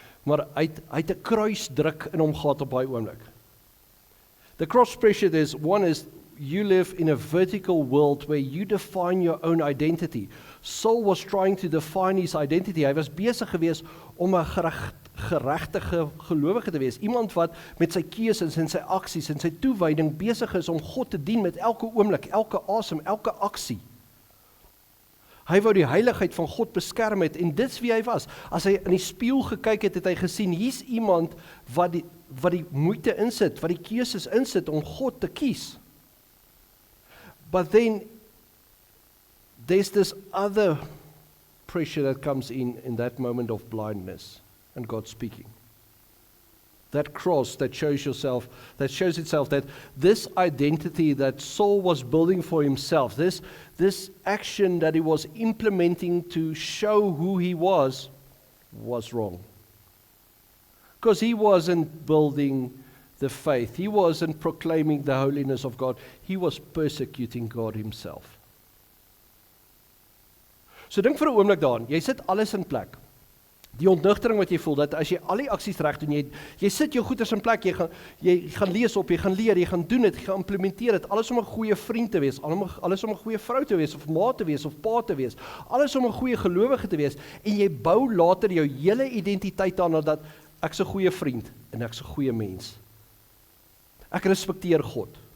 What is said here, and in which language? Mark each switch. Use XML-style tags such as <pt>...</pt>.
<af>Maar hy het 'n kruisdruk in hom gehad op daai oomblik.</af> <en>The cross-pressure is, one is, you live in a vertical world where you define your own identity. Saul was trying to define his identity.</en> <af>Hy was besig gewees om 'n geregtige gelowige te wees. Iemand wat met sy keuses en sy aksies en sy toewyding besig is om God te dien met elke oomblik, elke asem, elke aksie. Hy wou die heiligheid van God beskerm het, en dit's wie hy was. As hy in die spieël gekyk het, het hy gesien, hier's iemand wat die moeite insit, wat die keuses insit om God te kies.</af> <en>But then there's this other pressure that comes in that moment of blindness and God speaking. That cross that shows itself that this identity that Saul was building for himself, this action that he was implementing to show who he was wrong. Because he wasn't building the faith. He wasn't proclaiming the holiness of God. He was persecuting God himself.</en> <af>So dink vir 'n oomblik daaraan. Jy sit alles in plek. Die ontnugtering wat jy voel, dat as jy al die aksies reg doen, jy sit jou goeders in plek, jy gaan lees op, jy gaan leer, jy gaan doen dit, jy gaan implementeer dit, alles om 'n goeie vriend te wees, alles om 'n goeie vrou te wees, of ma te wees, of pa te wees, alles om 'n goeie gelowige te wees, en jy bou later jou hele identiteit aan dat ek's 'n goeie vriend, en ek's 'n goeie mens. Ek respekteer God.</af>